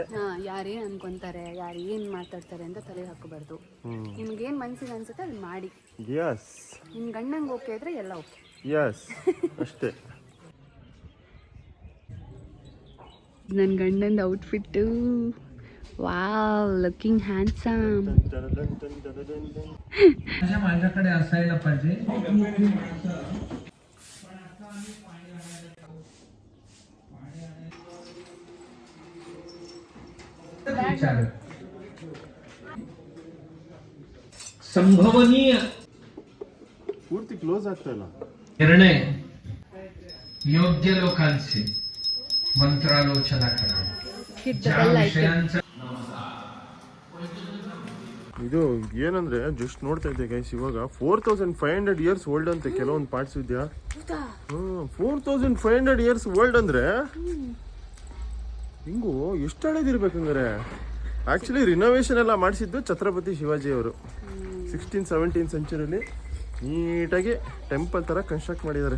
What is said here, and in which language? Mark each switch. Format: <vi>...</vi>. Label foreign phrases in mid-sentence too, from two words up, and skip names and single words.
<kn>ಯಾರೇನು ಅನ್ಕೊಂತಾರೆ, ಯಾರು ಏನು ಮಾತಾಡ್ತಾರೆ ಅಂತ ತಲೆ ಹಾಕೋಬಾರ್ದು. ನಿಮ್ಗೇನು ಮನ್ಸಿಗೆ ಅನ್ಸುತ್ತೆ ಅದನ್ನ ಮಾಡಿ. ಎಸ್. ನಿಮ್ಮ ಗಂಡಂಗೆ ಓಕೆ ಇದ್ರೆ ಎಲ್ಲ ಓಕೆ. ಎಸ್ ಅಷ್ಟೇ. ನನ್ನ ಗಂಡಂದು ಔಟ್ಫಿಟ್ಟು.</kn> <en>Wow, looking handsome.</en> <mr>माझ्याकडे असायला पाहिजे. संभवनीय ಪೂರ್ತಿ ಕ್ಲೋಸ್ ಆಗ್ತಾ ಇಲ್ಲ. निर्णय योग्य लोकांशी मंत्रालोचना करा. ज्या विषयांचा</mr> <kn>ಇದು ಏನಂದ್ರೆ ಜಸ್ಟ್ ನೋಡ್ತಾ ಇದ್ದೆ ಗೈಸ್, ಇವಾಗ 4500</kn> <en>years old</en> <kn>ಅಂತೆ ಕೆಲವೊಂದು ಪಾರ್ಟ್ಸ್ ಇದೆಯಾ. 4500</kn> <en>years old</en> <kn>ಅಂದ್ರೆ ಹಿಂಗು ಎಷ್ಟು ಹಳೇದಿರ್ಬೇಕಂದ್ರೆ.</kn> <en>actually renovation</en> <kn>ಎಲ್ಲ ಮಾಡಿಸಿದ್ದು ಛತ್ರಪತಿ ಶಿವಾಜಿ ಅವರು 16-17 ಸೆಂಚುರಿಲಿ ನೀಟಾಗಿ ಟೆಂಪಲ್ ತರ ಕನ್ಸ್ಟ್ರಕ್ಟ್ ಮಾಡಿದ್ದಾರೆ.</kn>